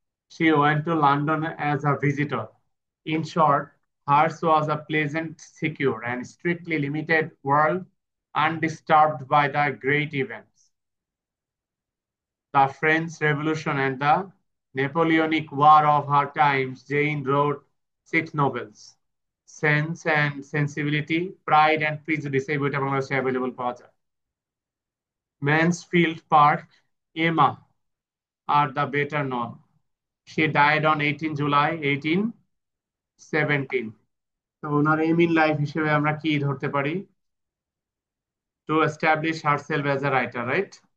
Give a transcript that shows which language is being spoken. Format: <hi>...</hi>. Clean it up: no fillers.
<en>She went to London as a visitor. In short, hers was a pleasant, secure, and strictly limited world, undisturbed by the great events. The French Revolution and the Napoleonic War of her times, Jane wrote 6 novels.</en> <bn>Sense and Sensibility, Pride and Prejudice, এই বইটা বাংলাদেশে available পাওয়া যায়।</bn> <en>Mansfield Park, Emma are the better known. She died on 18 July 1817.</en> <bn>তো ওনার M in life হিসেবে আমরা কি ধরতে পারি?</bn> <en>To establish herself as a writer, right?</en>